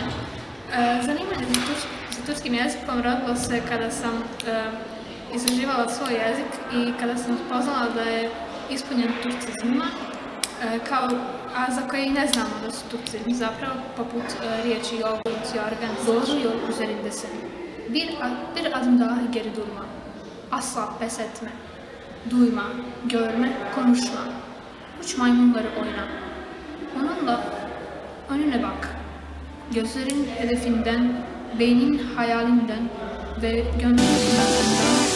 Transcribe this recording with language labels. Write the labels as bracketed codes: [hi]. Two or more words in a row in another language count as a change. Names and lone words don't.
[hr] Zanimanje za turskim jezikom rodilo se kada sam istraživala svoj jezik i kada sam spoznala da je ispunjen turcizmima, a za koje i ne znamo da su turcizmi zapravo, poput riječi jogurt, [tr] jorgan, zozu, yol üzerindesi. Bir adım daha geri durma, asla pes etme, duyma, görme, konuşma, uç maymunları oyna. Onunla önüne bak, gözlerin hedefinden, beynin hayalinden ve gönlünün